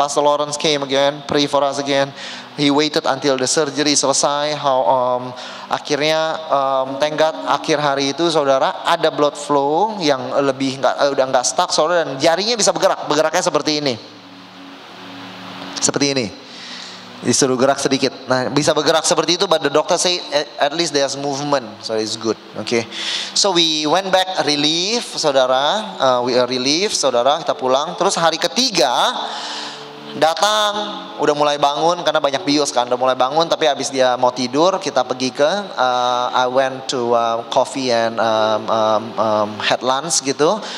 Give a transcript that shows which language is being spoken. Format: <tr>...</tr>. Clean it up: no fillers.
<en>Pastor Lawrence came again, pray for us again. He waited until the surgery</en> <id>selesai. Akhirnya</id> <en>thank God,</en> <id>akhir hari itu saudara ada blood flow yang lebih udah nggak stuck saudara, dan jarinya bisa bergeraknya seperti ini, disuruh gerak sedikit. Nah bisa bergerak seperti itu,</id> <en>but the doctor say at least there's movement, so it's good. Okay, so we went back relief saudara, we are relief saudara,</en> <id>kita pulang. Terus hari ketiga datang, udah mulai bangun karena banyak bios kan, udah mulai bangun, tapi habis dia mau tidur kita pergi ke</id> <en>I went to coffee and had lunch</en> <id>gitu.</id>